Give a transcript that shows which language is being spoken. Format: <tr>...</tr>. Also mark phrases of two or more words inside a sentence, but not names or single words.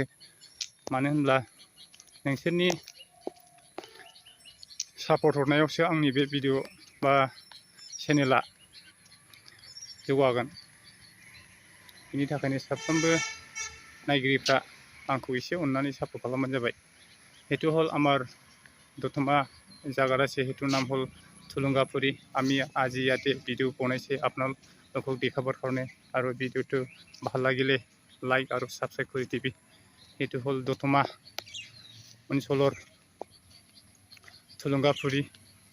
<brx>मानो होनब्ला नोंसोरनि सापर्ट हरनायावसो आंनि बे भिडिअ बा चेनेला जौगागोन। बिनि थाखायनो साफ्रोमबो नायगिरिफ्रा आंखौ एसे अननानै सापर्ट खालामबानो जाबाय।</brx> <as>হেতু হ'ল আমাৰ দতমা জগহ সে হেতু নাম হ'ল থুলুংগাফুৰী। আমি আজি ইয়াতে ভিডিও বনাইছে আপোনালোকক দেখাবৰ কাৰণে আৰু ভিডিঅ'টো ভাল লাগিলে লাইক আৰু ছাবস্ক্ৰাইব কৰি দিবি। এইটো হ'ল দতমা অঞ্চলৰ থুলুংগাফুৰী।</as>